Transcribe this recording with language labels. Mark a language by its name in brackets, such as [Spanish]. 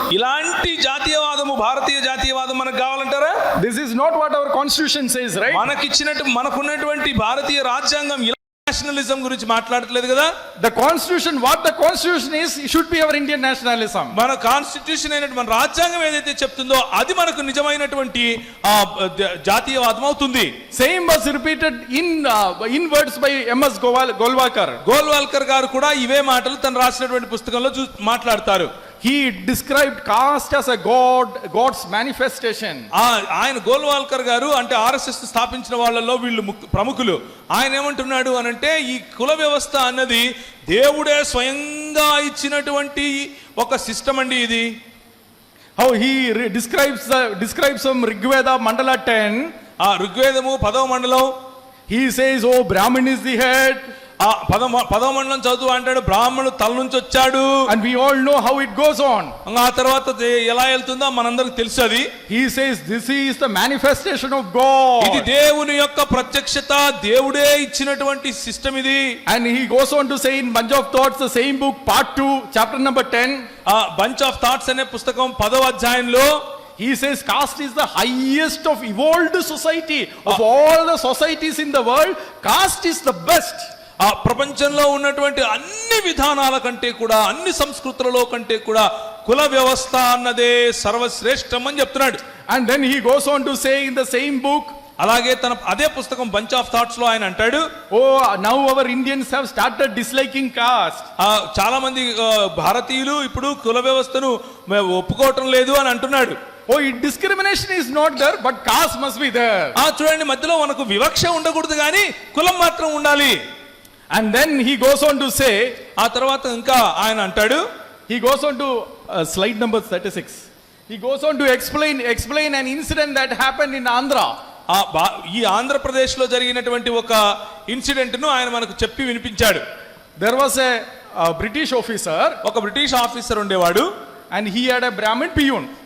[Telugu] ఇలాంటి జాతీయవాదము భారతీయ జాతీయవాదం మనకు కావాలంటారా? [English] This is not what our constitution says, right? [Telugu] మనకున్నటువంటి భారతీయ రాజ్యాంగం నేషనలిజం గురించి మాట్లాడట్లేదు కదా. [English] What the constitution is, it should be our Indian nationalism. [Telugu] మన కాన్స్టిట్యూషన్ అయినటువంటి మన రాజ్యాంగం ఏదైతే చెప్తుందో అది మనకు నిజమైనటువంటి జాతీయవాదం అవుతుంది. [English] Same was repeated in words by M.S. Golwalkar [Telugu] గారు కూడా ఇవే మాటలు తను రాసినటువంటి పుస్తకంలో మాట్లాడతారు. [English] He described caste as a God's manifestation. [Telugu] ఆయన గోల్వాల్కర్ గారు అంటే ఆర్ఎస్ఎస్ స్థాపించిన వాళ్ళలో వీళ్ళు ప్రముఖులు. ఆయన ఏమంటున్నాడు అనంటే ఈ కుల వ్యవస్థ అన్నది దేవుడే స్వయంగా ఇచ్చినటువంటి ఒక సిస్టమ్ అండి ఇది. [English] How he describes some Rigveda Mandala 10. [Telugu] ఋగ్వేదము 10వ మండలం. [English] He says, oh, Brahmin is the head. [Telugu] 10వ మండలం చదువు అంటాడు బ్రాహ్మణుడు తల నుంచి వచ్చాడు. [English] And we all know how it goes on. [Telugu] ఆ తర్వాత ఎలా వెళ్తుందో మనందరికి తెలుసు అది. [English] He says this is the manifestation of God. [Telugu] ఇది దేవుని యొక్క ప్రత్యక్షత, దేవుడే ఇచ్చినటువంటి సిస్టమ్ ఇది. [English] And he goes on to say in Bunch of Thoughts, the same book, part 2, chapter number 10. [Telugu] Bunch of thoughts అనే పుస్తకం 10వ అధ్యాయంలో [English] he says caste is the highest of evolved society. Of all the societies in the world, caste is the best. [Telugu] ప్రపంచంలో ఉన్నటువంటి అన్ని విధానాల కంటే కూడా అన్ని సంస్కృతులలో కంటే కూడా కుల వ్యవస్థ అన్నదే సర్వశ్రేష్టం అని చెప్తున్నాడు. [English] And then he goes on to say in the same book, [Telugu] అలాగే తన అదే పుస్తకం బంచ్ ఆఫ్ థాట్స్ లో ఆయన అంటాడు, [English] oh, now our Indians have started disliking caste. [Telugu] చాలా మంది భారతీయులు ఇప్పుడు కుల వ్యవస్థను ఒప్పుకోవటం లేదు అని అంటున్నాడు. [English] Oh, discrimination is not there, but caste must be there. [Telugu] చూడండి, మధ్యలో మనకు వివక్ష ఉండకూడదు కానీ కులం మాత్రం ఉండాలి. [English] And then he goes on to say, [Telugu] ఆ తర్వాత ఇంకా ఆయన అంటాడు, [English] he goes on to slide number 36. He goes on to explain an incident that happened in Andhra. [Telugu] ఈ ఆంధ్రప్రదేశ్ లో జరిగినటువంటి ఒక ఇన్సిడెంట్ ను ఆయన మనకు చెప్పి వినిపించాడు. [English] There was a British officer, [Telugu] ఒక బ్రిటిష్ ఆఫీసర్ ఉండేవాడు, [English] and he had a Brahmin peon.